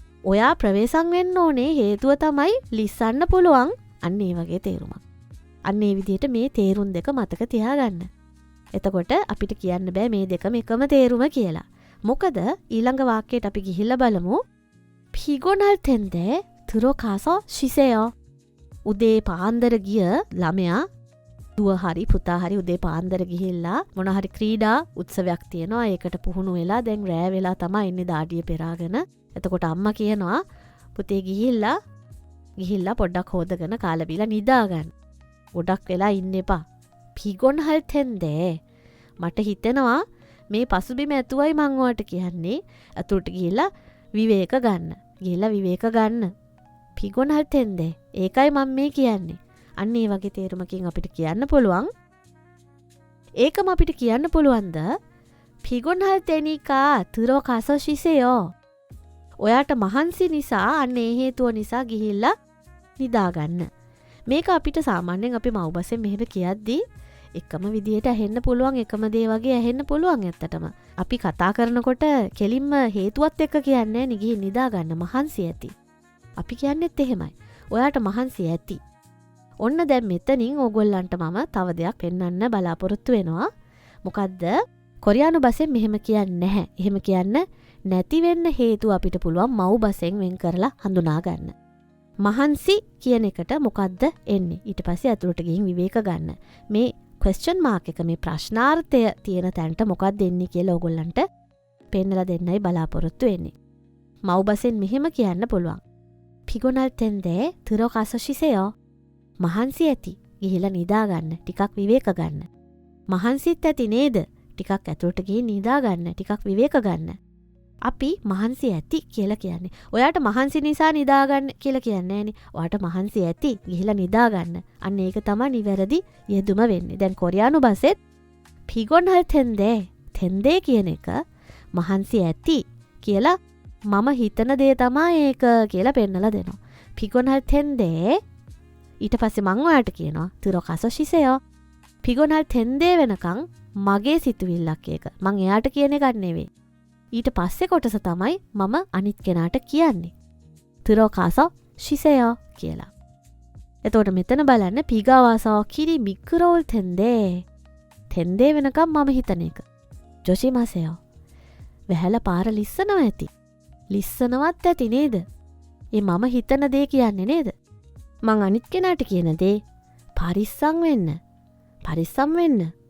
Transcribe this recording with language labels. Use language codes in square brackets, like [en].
[si] ඔයා ප්‍රවේශම් වෙන්න ඕනේ හේතුව තමයි ලිස්සන්න පුළුවන්. අන්න ඒ වගේ තේරුමක්. අන්න ඒ විදිහට මේ තේරුම් දෙක මතක තියාගන්න. එතකොට අපිට කියන්න බෑ මේ දෙකම එකම තේරුම කියලා. මොකද ඊළඟ වාක්‍යයට අපි ගිහිල්ලා බලමු. [ko] 피곤할 텐데 들어가서 쉬세요. [si] උදේ පාන්දර ගිය ළමයා දුව හරි පුතා හරි උදේ පාන්දර ගිහිල්ලා මොන හරි ක්‍රීඩා උත්සවයක් තියෙනවා. ඒකට පුහුණු වෙලා දැන් රෑ වෙලා තමයි ඉන්නේ දාඩිය පෙරාගෙන. එතකොට අම්මා කියනවා පුතේ ගිහිල්ලා පොඩ්ඩක් හොදගෙන කාලා බීලා නිදා ගන්න. ගොඩක් වෙලා ඉන්න එපා. [ko] 피곤할 텐데 [si] මට හිතෙනවා මේ පසුබිම ඇතුවයි මං ඔයාලට කියන්නේ. අතුරට ගිහිල්ලා විවේක ගන්න. විවේක ගන්න. [ko] 피곤할 텐데 [si] ඒකයි මම මේ කියන්නේ. අන්න ඒ වගේ තේරුමකින් අපිට කියන්න පුළුවන්. ඒකම අපිට කියන්න පුළුවන්ද? [ko] 피곤할 테니까 들어가서 쉬세요. [si] ඔයාට මහන්සි නිසා අන්න ඒ හේතුව නිසා ගිහිල්ලා නිදා ගන්න. මේක අපිට සාමාන්‍යයෙන් අපි මව්බසෙන් මෙහෙම කියද්දී එකම විදියට ඇහෙන්න පුළුවන් එකම දේ වගේ ඇහෙන්න පුළුවන් ඇත්තටම. අපි කතා කරනකොට කෙලින්ම හේතුවත් එක්ක කියන්නේ නේ ගිහින් නිදා ගන්න මහන්සි ඇති. අපි කියන්නේත් එහෙමයි. ඔයාට මහන්සි ඇති. ඔන්න දැන් මෙතනින් ඕගොල්ලන්ට මම තව දෙයක් පෙන්වන්න බලාපොරොත්තු වෙනවා. මොකද්ද? කොරියානු බසෙන් මෙහෙම කියන්නේ නැහැ. එහෙම කියන්න නැති වෙන්න හේතුව අපිට පුළුවන් මව් බසෙන් වෙන් කරලා හඳුනා ගන්න. මහන්සි කියන එකට මොකද්ද එන්නේ? ඊට පස්සේ අතුරට ගිහින් විවේක ගන්න. මේ question mark එක මේ ප්‍රශ්නාර්ථය තියෙන තැනට මොකක්ද එන්නේ කියලා ඕගොල්ලන්ට පෙන්නලා දෙන්නයි බලාපොරොත්තු වෙන්නේ. මව් බසෙන් මෙහෙම කියන්න පුළුවන්. [ko] 피곤할 텐데 들어가서 쉬세요. [si] මහන්සි ඇති. ගිහිල්ලා නිදා ගන්න. ටිකක් විවේක ගන්න. මහන්සිත් ඇති නේද? ටිකක් ඇතුළට ගිහින් නිදා ගන්න. ටිකක් විවේක ගන්න. අපි මහන්සි ඇති කියලා කියන්නේ. ඔයාට මහන්සි නිසා නිදා ගන්න කියලා කියන්නේ නෑනේ. ඔයාට මහන්සි ඇති. ගිහිල්ලා නිදා ගන්න. අන්න ඒක තමයි නිවැරදි යෙදුම වෙන්නේ. දැන් කොරියානු භාෂෙත් [ko] 피곤할 텐데 텐데 [si] කියන එක මහන්සි ඇති කියලා මම හිතන දේ තමයි ඒක කියලා පෙන්නලා දෙනවා. [ko] 피곤할 텐데 [si] ඊට පස්සේ මං ඔයාට කියනවා [ko] 들어가서 쉬세요. 피곤할 텐데 [si] වෙනකන් මගේ සිතුවිල්ලක් ඒක. මං එයාට කියන එකක් නෙවෙයි. ඊට පස්සේ කොටස තමයි මම අනිත් කෙනාට කියන්නේ. [ko] 들어가서 쉬세요 [si] කියලා. එතකොට මෙතන බලන්න [ko] 피가와서 길이 미끄러울 텐데 텐데 [si] වෙනකම් මම හිතන එක. [ko] 조심하세요. [si] වැහැලා පාර ලිස්සනවා ඇති. ලිස්සනවත් ඇති නේද? ඒ මම හිතන දේ කියන්නේ නේද? මං අනිත් කෙනාට කියන දේ පරිස්සම් වෙන්න. පරිස්සම් වෙන්න.